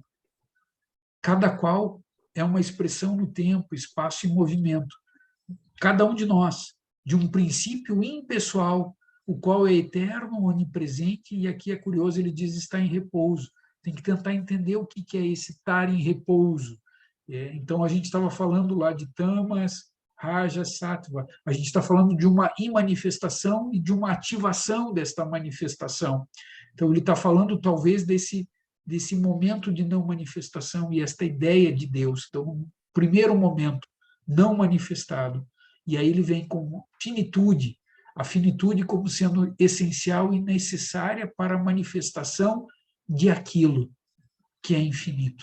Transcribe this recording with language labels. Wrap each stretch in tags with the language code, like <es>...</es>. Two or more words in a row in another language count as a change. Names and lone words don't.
<pt>Cada qual é uma expressão no tempo, espaço e movimento. Cada um de nós, de um princípio impessoal, o qual é eterno, onipresente, e aqui é curioso, ele diz está em repouso. Tem que tentar entender o que é esse estar em repouso. Então, a gente estava falando lá de</pt> <sa>tamas, raja, sattva.</sa> <pt>A gente está falando de uma imanifestação e de uma ativação desta manifestação. Então, ele está falando, talvez, desse momento de não manifestação e esta ideia de Deus. Então, um primeiro momento não manifestado. E aí ele vem com finitude, a finitude como sendo essencial e necessária para a manifestação de aquilo que é infinito.</pt>